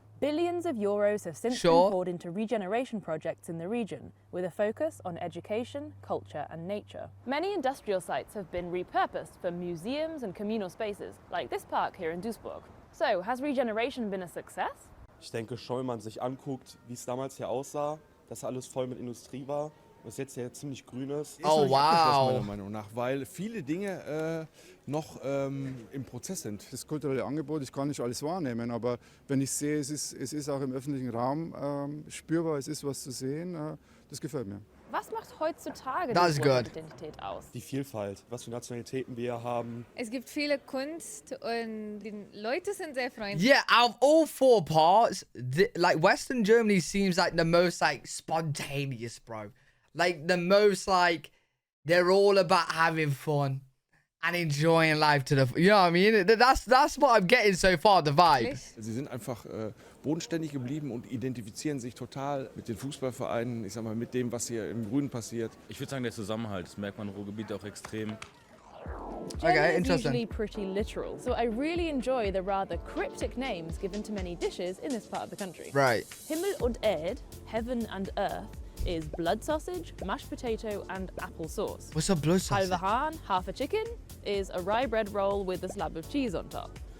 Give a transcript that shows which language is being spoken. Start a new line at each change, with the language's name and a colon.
English: Billions of euros have since been poured into regeneration projects in the region, with a focus on education, culture and nature. Many industrial sites have been repurposed for museums and communal spaces, like this park here in Duisburg. So, has regeneration been a success?
German: Ich denke schon, wenn man sich anguckt, wie es damals hier aussah, dass alles voll mit Industrie war, was jetzt ja ziemlich grün ist.
English: Oh, wow.
German: Meiner Meinung nach, weil viele Dinge noch im Prozess sind. Das kulturelle Angebot, ich kann nicht alles wahrnehmen, aber wenn ich sehe, es ist auch im öffentlichen Raum spürbar, es ist was zu sehen, das gefällt mir. Was macht heutzutage
English: That's
German: die
English: good.
German: Identität aus? Die Vielfalt, was für Nationalitäten wir hier haben. Es gibt viele Kunst und die Leute sind sehr freundlich.
English: Yeah, out of all 4 parts, like Western Germany seems like the most like spontaneous, bro. Like the most like they're all about having fun and enjoying life to the, you know what I mean? That's what I'm getting so far, the vibe.
German: Sie sind einfach bodenständig geblieben und identifizieren sich total mit den Fußballvereinen, ich sag mal, mit dem, was hier im Grünen passiert. Ich würde sagen, der Zusammenhalt, das merkt man im Ruhrgebiet auch extrem.
English: Okay, German is interesting. usually pretty literal, so I really enjoy the rather cryptic names given to many dishes in this part of the country. Right. Himmel und Erd, heaven and earth, is blood sausage, mashed potato, and apple sauce. What's a blood sausage? Halve Hahn, half a chicken, is a rye bread roll with a slab of cheese on top.